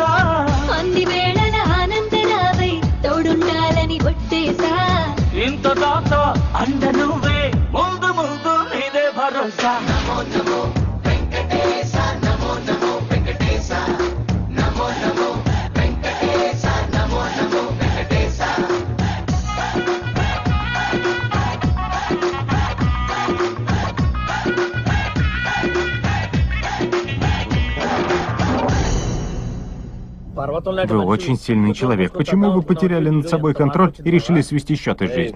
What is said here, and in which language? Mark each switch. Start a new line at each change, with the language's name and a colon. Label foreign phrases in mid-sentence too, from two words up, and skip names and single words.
Telugu: అన్ని వేళల ఆనందరావై తోడుండాలని ఒట్టేసా ఇంత దాకా అండ నువ్వే ముందు ముందు నీదే భరోసా నమో నమో వెంకటేశ నమో నమో వెంకటేశ నమో నమో వెంకటేశ నమో నమో వెంకటేశ
Russian: Вы очень сильный человек. Почему вы потеряли над собой контроль и решили свести счеты с жизнью?